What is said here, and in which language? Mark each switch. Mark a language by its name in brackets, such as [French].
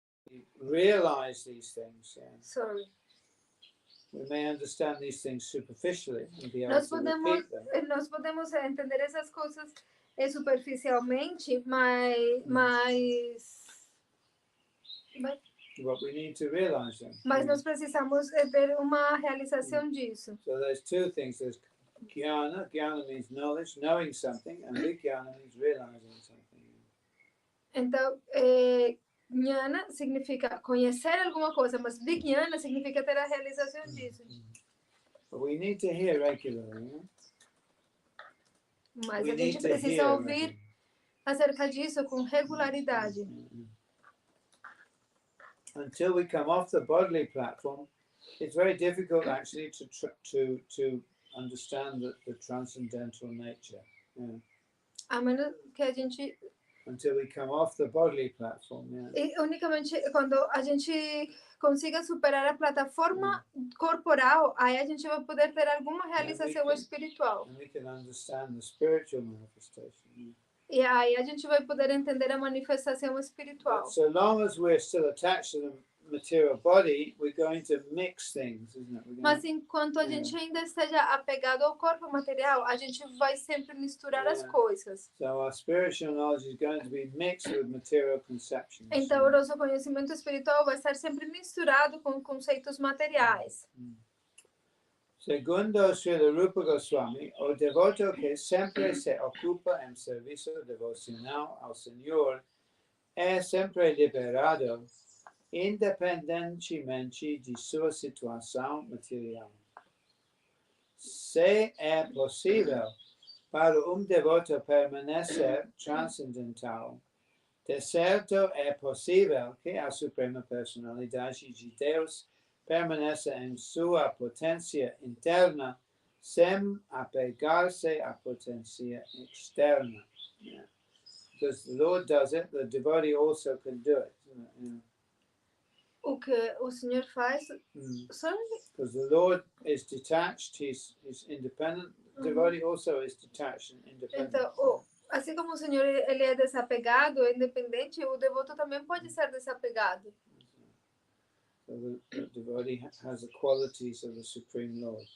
[English] We realize these things. Yeah. Sorry. We may understand these things superficially and be able to repeat them. [Portuguese] Nós podemos entender essas coisas superficialmente, mas [English] But we need to realize them. [Portuguese] Mas nós precisamos ter uma realização disso. [English] So there's two things. There's jnana. Jnana means knowledge, knowing something, and vijnana means realizing something. [Portuguese] Então, jnana significa conhecer alguma coisa, mas vijnana significa ter a realização disso. [English] But we need to hear regularly. [Portuguese] Mas a gente precisa ouvir acerca disso com regularidade. [English] Until we come off the bodily platform, it's very difficult actually to understand the transcendental nature. Yeah. [Portuguese] A menos que a gente... [English] Until we come off the bodily platform. Yeah. [Portuguese] E unicamente quando a gente consiga superar a plataforma corporal, aí a gente vai poder ter alguma realização espiritual. [English] And we can understand the spiritual manifestation. Yeah. [Portuguese] E aí a gente vai poder entender a manifestação espiritual. [English] But so long as we're still attached to the material body, we're going to mix things, isn't it? [Portuguese] Mas enquanto a gente ainda esteja apegado ao corpo material, a gente vai sempre misturar as coisas. [English] So our spiritual knowledge is going to be mixed with material conceptions. [Portuguese] Então o nosso conhecimento espiritual vai estar sempre misturado com conceitos materiais. Segundo Srila Rupa Goswami, o devoto que sempre se ocupa em serviço devocional ao Senhor é sempre liberado, independentemente de sua situação material. Se é possível para devoto permanecer transcendental, de certo é possível que a Suprema Personalidade de Deus permaneça em sua potência interna sem apegar-se à potência externa. [English] Yeah. Because the Lord does it, the devotee also can do it. Yeah. [Portuguese] O que o Senhor faz? [English] Because the Lord is detached, he's independent. The devotee also is detached and independent. [Portuguese] Então, assim como o Senhor ele é desapegado, é independente, o devoto também pode ser desapegado. [English] So the devotee has the qualities of the Supreme Lord.